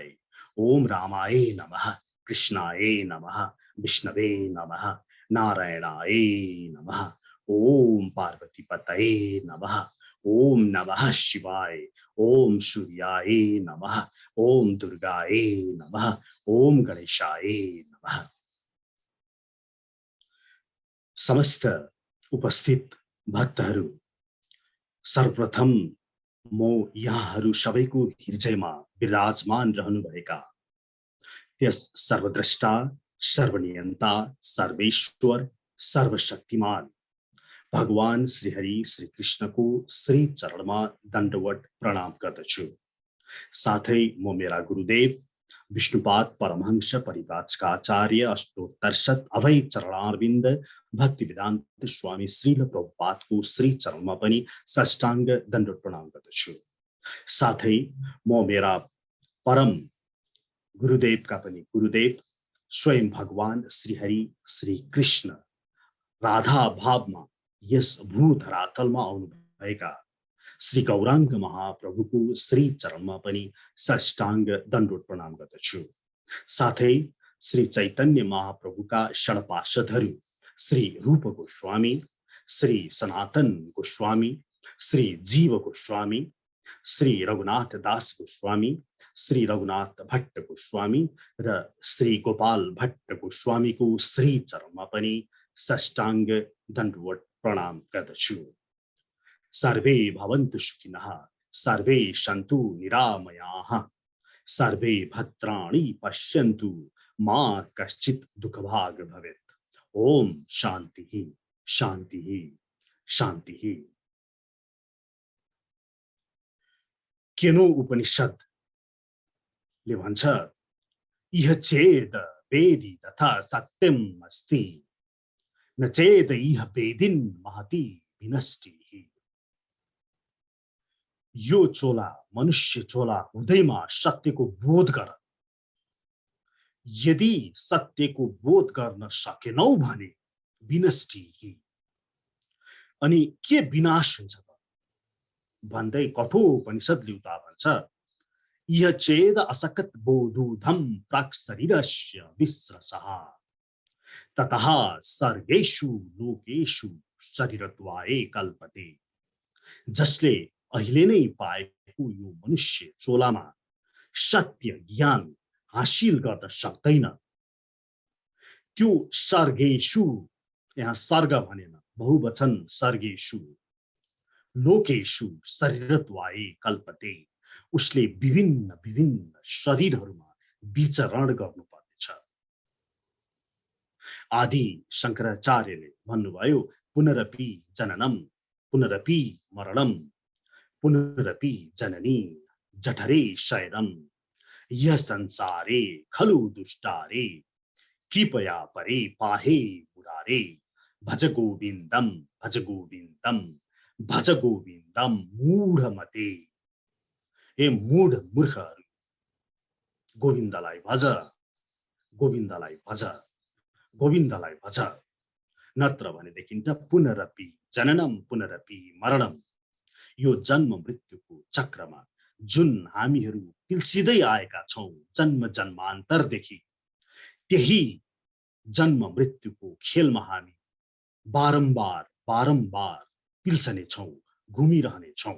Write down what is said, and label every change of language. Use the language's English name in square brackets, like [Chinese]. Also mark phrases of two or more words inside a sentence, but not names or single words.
[Sanskrit] ओम रामाय नमः कृष्णाय नमः विष्णवे नमः नारायणाय नमः। ओम पार्वती पतये नमः। ओम नमः शिवाय। ओम सूर्याय नमः। ओम दुर्गाय नमः। ओम गणेशाय नमः। [Nepali] समस्त उपस्थित भक्तहरू सर्वप्रथम म यहाँहरू सबैको हृदयमा विराजमान रहनुभएका त्यस सर्वद्रष्टा सर्वनियन्ता सर्वेश्वर सर्वशक्तिमान भगवान श्री हरि श्री कृष्णको श्री चरणमा दण्डवत प्रणाम गर्दछु। साथै म मेरा गुरुदेव विष्णुपाद परमहंस परिव्राजकाचार्य अष्टोत्तरशत अभय चरणारविन्द भक्ति वेदान्त स्वामी श्रील प्रभुपादको श्री चरणमा पनि साष्टाङ्ग दण्डवत प्रणाम गर्दछु। साथै म मेरा परम गुरुदेवका पनि गुरुदेव स्वयं भगवान श्रीहरि श्री कृष्ण राधा भावमा यस भूधरातलमा आउनु भएका श्री गौराङ्ग महाप्रभुको श्री चरणमा पनि साष्टाङ्ग दण्डवत प्रणाम गर्दछु। साथै श्री चैतन्य महाप्रभुका षड्पार्षदहरू श्री रूप गोस्वामी, श्री सनातन गोस्वामी, श्री जीव गोस्वामी, श्री रघुनाथ दास गोस्वामी, श्री रघुनाथ भट्ट गोस्वामी र श्री गोपाल भट्ट गोस्वामीको श्री चरणमा पनि साष्टाङ्ग दण्डवत प्रणाम गर्दछु। [Sanskrit] सर्वे भवन्तु सुखिनः, सर्वे सन्तु निरामयाः, सर्वे भद्राणि पश्यन्तु मा कश्चित् दुःखभाग् भवेत्। ओम शान्तिः शान्तिः शान्तिः। [Nepali] केनो उपनिषदले भन्छ [Sanskrit] इह चेद वेदी तथा सत्यम् अस्ति, न चेद इह वेदिन् महति विनष्टिः। [Nepali] यो चोला मनुष्य चोला हुँदैमा सत्यको बोध गर। यदि सत्यको बोध गर्न सकेनौ भने विनष्टि। अनि के विनाश हुन्छ त भन्दै कठोपनिषदले उता भन्छ [Sanskrit] इह चेद असकत बोधुधम प्राक् शरीरस्य विस्रसः ततः सर्गेषु लोकेषु शरीरत्वाय कल्पते। [Nepali] जसले अहिले नै पाएको यो मनुष्य चोलामा सत्य ज्ञान हासिल गर्न सक्दैन, त्यो सर्गेषु, यहाँ सर्ग भनेन बहुवचन सर्गेषु, [Sanskrit] लोकेषु शरीरत्वाय कल्पते, [Nepali] उसले विभिन्न विभिन्न शरीरहरूमा विचरण गर्नुपर्नेछ। आदि शंकराचार्यले भन्नुभयो [Sanskrit] पुनरपि जननम पुनरपि मरणम पुनरपि जननी जठरे शयनम यह संसारे खलु दुष्टारे कृपया परे पाहे मुरारे भज गोविंदम भज गोविंदम भज गोविंदम मूढमते। [Nepali] ए मूढ मूर्खहरू गोविन्दलाई भज, गोविन्दलाई भज, गोविन्दलाई भज, नत्र भनेदेखि त [Sanskrit] पुनरपि जननम पुनरपि मरणम, [Nepali] यो जन्म मृत्युको चक्रमा जुन हामीहरू पिल्सिदै आएका छौं जन्म जन्मान्तरदेखि, त्यही जन्म मृत्युको खेलमा हामी बारम्बार बारम्बार पिल्सने छौं, घुमिरहने छौं।